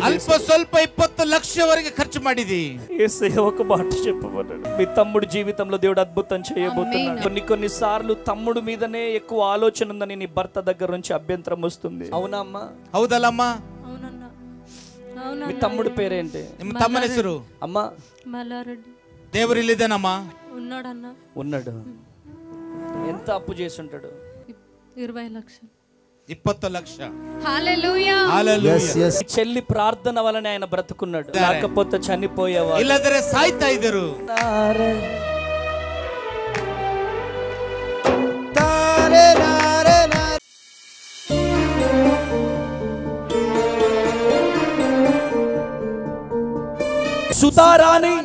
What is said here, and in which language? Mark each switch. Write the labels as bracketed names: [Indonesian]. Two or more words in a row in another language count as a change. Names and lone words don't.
[Telugu] అల్ప స్వల్ప 20 లక్షల వరకు ఖర్చు ಮಾಡಿದಿ. యేసయ్య ఒక మాట చెప్పమన్నాడు, మీ తమ్ముడు జీవితంలో దేవుడు అద్భుతం చేయబోతున్నాడు. కొన్ని సార్లు తమ్ముడు మీదనే ఎక్కువ ఆలోచన ఉందని నీ భర్త దగ్గర నుంచి అభ్యంతరం వస్తుంది. అవునా అమ్మా? [Kannada] హౌదల్లమ్మా? [Telugu] మీ తమ్ముడు పేరేంటి? [Kannada] ನಿಮ್ಮ ತಮ್ಮನ ಹೆಸರು? [Telugu] అమ్మా మల్లారెడ్డి. [Kannada] ದೇವರು ಇಲ್ಲಿದ್ದಾನಮ್ಮ? [Telugu] ఉన్నాడు. ఎంత అప్పు చేసి ఉంటాడు? 20 లక్షలు. 20 లక్షలు. హల్లెలూయా. హల్లెలూయా. చెల్లి ప్రార్థన వలన ఆయన బ్రతుకున్నాడు, లేకపోతే చనిపోయేవాడు. [Kannada] ಇಲ್ಲದರೆ ಸಾಯಿತಾ ಇದ್ದರು. [Telugu] సుధారాణి